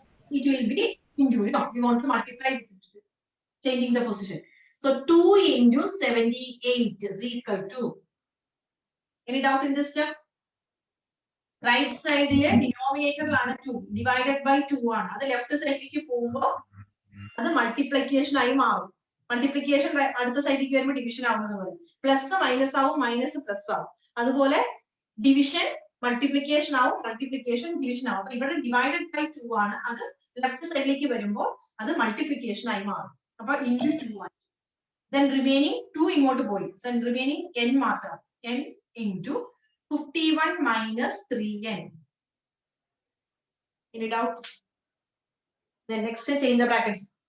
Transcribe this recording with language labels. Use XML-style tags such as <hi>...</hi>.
<en>it will be into, no, we want to multiply, changing the position. So 2 into 78 is equal to, any doubt in this step? Right side here, denominator 2, divided by 2 ആണ്.</en> <ml>അത് left സൈഡിലേക്ക് പോകുമ്പോൾ അത് multiplication ആയി മാറും. Multiplication അടുത്ത സൈഡിലേക്ക് വരുമ്പോൾ ഡിവിഷൻ ആവുന്നത് പോലെ പ്ലസ് മൈനസ് ആവും, മൈനസ് പ്ലസ് ആവും. അതുപോലെ ഡിവിഷൻ മൾട്ടിപ്ലിക്കേഷൻ ആവും, മൾട്ടിപ്ലിക്കേഷൻ ഡിവിഷൻ ആവും. അപ്പൊ ഇവിടെ ഡിവൈഡഡ് ബൈ 2 ആണ്, അത് ലെഫ്റ്റ് സൈഡിലേക്ക് വരുമ്പോൾ അത് മൾട്ടിപ്ലിക്കേഷൻ ആയി മാറും. അപ്പൊ ഇൻറ്റു 2 ആണ്.</ml> <en>Then remaining 2</en> <ml>ഇങ്ങോട്ട് പോയി.</ml> <en>Then remaining n മാത്രം. n into 51 minus 3n. Any doubt? Then next change the brackets.</en>